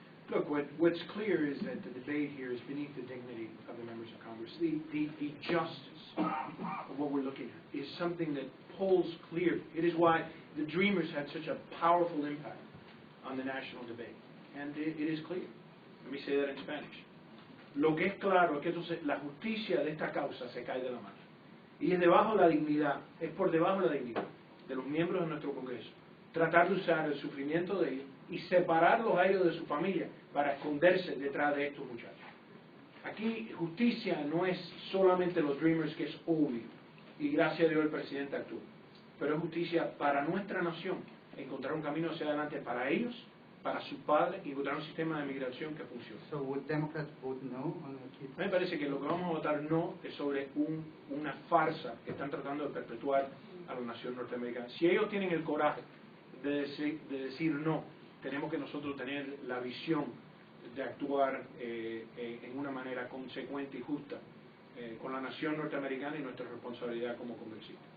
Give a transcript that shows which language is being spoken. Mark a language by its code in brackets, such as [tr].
[en] Look, what's clear is that the debate here is beneath the dignity of the members of Congress. The justice of what we're looking at is something that polls clearly. It is why the Dreamers had such a powerful impact on the national debate. And it is clear. Let me say that in Spanish. [es] Lo que es claro es que la justicia de esta causa se cae de la mano. Y es debajo de la dignidad, es por debajo de la dignidad de los miembros de nuestro Congreso, tratar de usar el sufrimiento de ellos y separarlos a ellos de su familia para esconderse detrás de estos muchachos. Aquí justicia no es solamente los Dreamers, que es obvio, y gracias a Dios el presidente actuó, pero es justicia para nuestra nación, encontrar un camino hacia adelante para ellos, para sus padres, y encontrar un sistema de migración que funcione. [en] So would Democrats vote no on the KIDS? [es] Me parece que lo que vamos a votar no es sobre una farsa que están tratando de perpetuar a la nación norteamericana. Si ellos tienen el coraje de decir no, tenemos que nosotros tener la visión de actuar en una manera consecuente y justa con la nación norteamericana y nuestra responsabilidad como congresistas.